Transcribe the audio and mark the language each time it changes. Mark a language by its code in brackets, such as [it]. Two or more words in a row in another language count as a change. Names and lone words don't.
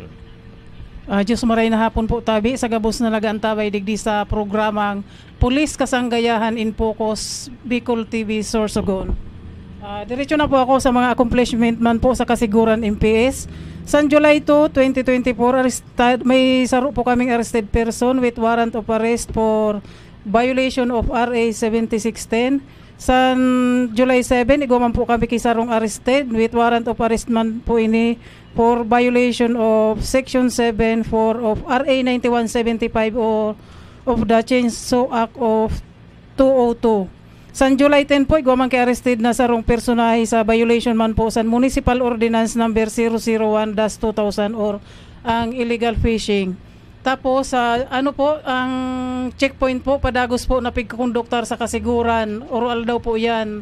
[bik] Diyos maray na hapon po tabi sa gabos na nagaantabay digdi sa programang Pulis Kasanggayahan in Focus Bicol TV Sorsogon. Diretso na po ako sa mga accomplishment man po sa kasiguran MPS. Sa July 2, 2024, may saro po kaming [en] arrested person with warrant of arrest for violation of RA 7610. [bik] Sa July 7, iguman po kami kisarong [en] arrested with warrant of arrest [bik] man po ini [en] for violation of Section 7 of RA 9175 or of the Chainsaw Act of 202. [bik] Sa July 10 po, iguman kay arrested na sarong personahe sa violation man po sa Municipal Ordinance number 001-2000 or ang [en] illegal fishing. [bik] Tapos ang checkpoint po padagos po na pigkonduktor sa kasiguran, oral daw po 'yan.